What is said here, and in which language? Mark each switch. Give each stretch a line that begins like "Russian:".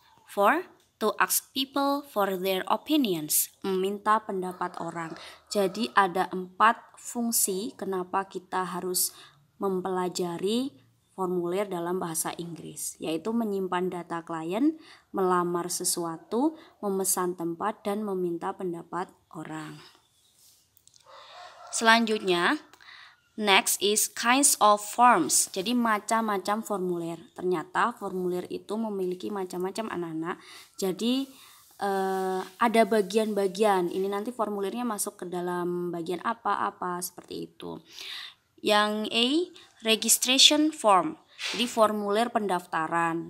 English: Four, to ask people for their opinions,
Indonesian: meminta pendapat orang. Jadi ada 4 fungsi kenapa kita harus mempelajari formulir dalam bahasa Inggris, yaitu menyimpan data klien, melamar sesuatu, memesan tempat, dan meminta pendapat orang.
English: Selanjutnya, next is kinds of forms.
Indonesian: Jadi macam-macam formulir. Ternyata formulir itu memiliki macam-macam anak-anak. Jadi ada bagian-bagian. Ini nanti formulirnya masuk ke dalam bagian apa-apa seperti itu. Yang A, registration form. Jadi formulir pendaftaran.